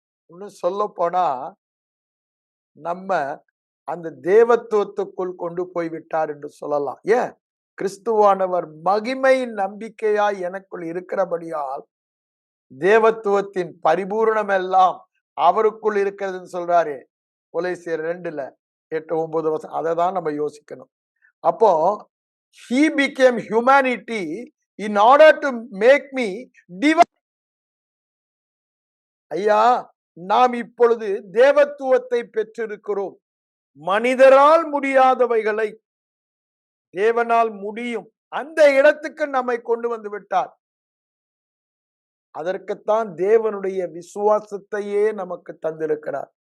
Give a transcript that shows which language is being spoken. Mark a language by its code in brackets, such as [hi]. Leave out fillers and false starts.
[ta] இன்னும் சொல்ல போனா நம்ம அந்த தேவத்துவத்துக்குள் கொண்டு போய்விட்டார் என்று சொல்லலாம். ஏன்? கிறிஸ்துவானவர் மகிமையின் நம்பிக்கையாய் எனக்குள் இருக்கிறபடியால் தேவத்துவத்தின் பரிபூரணம் எல்லாம் அவருக்குள் இருக்கிறதுன்னு சொல்றாரு. கொலோசியர் 2:8-9 அதை தான் நம்ம யோசிக்கணும். அப்போ [en] he became humanity in order to make me divine. [ta] ஐயா, நாம் இப்பொழுது தேவத்துவத்தை பெற்றிருக்கிறோம். மனிதரால் முடியாதவைகளை தேவனால் முடியும். அந்த இடத்துக்கு நம்மை கொண்டு வந்து விட்டார். அதற்குத்தான் தேவனுடைய விசுவாசத்தையே நமக்கு தந்திருக்கிறார்.